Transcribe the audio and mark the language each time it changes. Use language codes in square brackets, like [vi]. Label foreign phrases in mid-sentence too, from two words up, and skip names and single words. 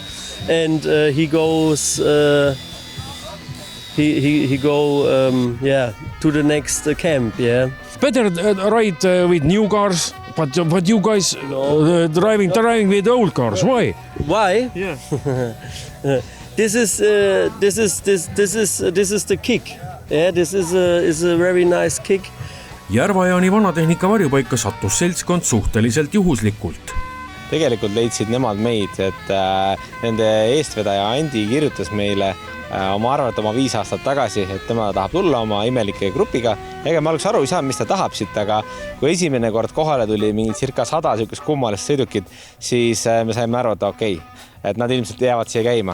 [en] And he goes he go to the next camp, yeah. Better ride with new cars, but you guys driving with old cars. Why? Yeah. This is the kick. Yeah, this is a very nice kick. [et] Järvajaani vanatehnika varjupaika sattus seltskond suhteliselt juhuslikult. Tegelikult leidsid nemad meid, et nende eestvedaja Andi kirjutas meile oma arvata oma 5 aastat tagasi, et tema tahab tulla oma imelike grupiga. Ega me alguses aru ei saa, mis ta tahab siit, aga kui esimene kord kohale tuli mingi circa 100 sihukest kummalist sõidukit, siis me saime aru, et okei, et nad ilmselt jäävad siia käima.